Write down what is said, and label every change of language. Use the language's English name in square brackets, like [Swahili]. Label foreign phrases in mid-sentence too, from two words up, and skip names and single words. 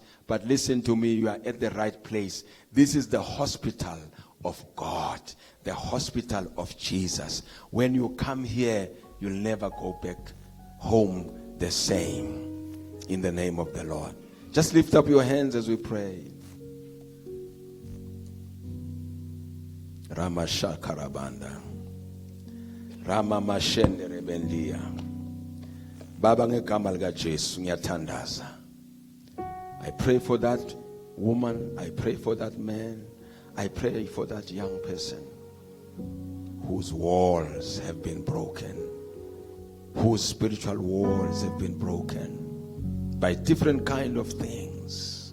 [English] But listen to me, you are at the right place. This is the hospital of God, the hospital of Jesus. When you come here, you'll never go back home the same. In the name of the Lord. Just lift up your hands as we pray. Ramashakarabanda. Rama mashende rebendia. [Zulu] Baba ngegama lika Jesu ngiyathandaza. [English] I pray for that woman, I pray for that man, I pray for that young person whose walls have been broken, whose spiritual walls have been broken by different kind of things.